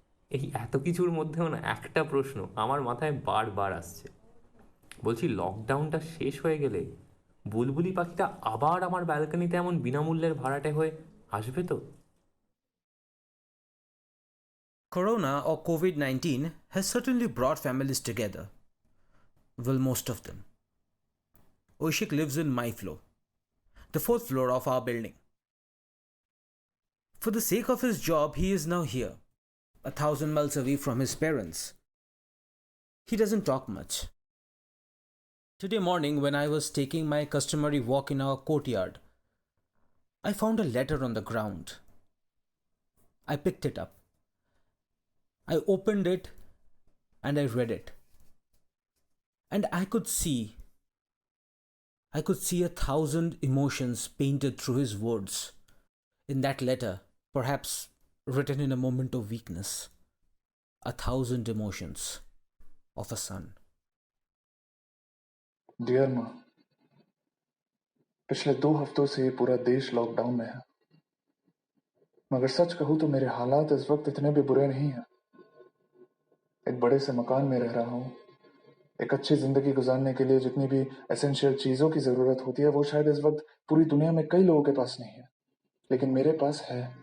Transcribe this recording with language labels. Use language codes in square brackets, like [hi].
[bn] এই এত কিছুর মধ্যেও না একটা প্রশ্ন আমার মাথায় বারবার আসছে। বলছি, লকডাউনটা শেষ হয়ে গেলে বুলবুলি পাখিটা আবার আমার ব্যালকনিতে এমন বিনামূল্যের ভাড়াটে হয়ে আসবে তো? [en] Corona or COVID 19 has certainly brought families together. Well, most of them. Oishik lives in my floor, the fourth floor of our building. For the sake of his job, he is now here, 1,000 miles away from his parents. He doesn't talk much. Today morning, when I was taking my customary walk in our courtyard, I found a letter on the ground. I picked it up. I opened it and I read it. And I could see 1,000 emotions painted through his words. In that letter, perhaps written in a moment of weakness, 1,000 emotions of a son. [hi] Dear माँ, पिछले 2 हफ्तों से ये पूरा देश lockdown में है, मगर सच कहूँ तो मेरे हालात इस वक्त इतने भी बुरे नहीं हैं। एक बड़े से मकान में रह रहा हूँ। एक अच्छी जिंदगी गुजारने के लिए जितनी भी एसेंशियल चीजों की जरूरत होती है, वो शायद इस वक्त पूरी दुनिया में कई लोगों के पास नहीं है, लेकिन मेरे पास है।